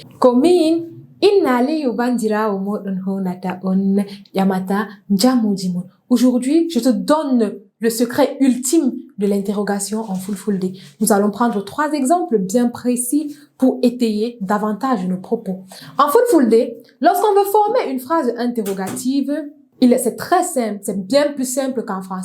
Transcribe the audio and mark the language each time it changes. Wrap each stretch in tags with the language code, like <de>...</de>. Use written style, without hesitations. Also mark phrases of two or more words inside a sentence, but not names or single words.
<ff>Ko min Inna Aliou bandirawo moɗon honata on ƴamata jamuji mon.</ff> <fr>Aujourd'hui, je te donne le secret ultime de l'interrogation en Fulfulde. Nous allons prendre 3 exemples bien précis pour étayer davantage nos propos. En Fulfulde, lorsqu'on veut former une phrase interrogative, c'est très simple, c'est bien plus simple qu'en français.</fr>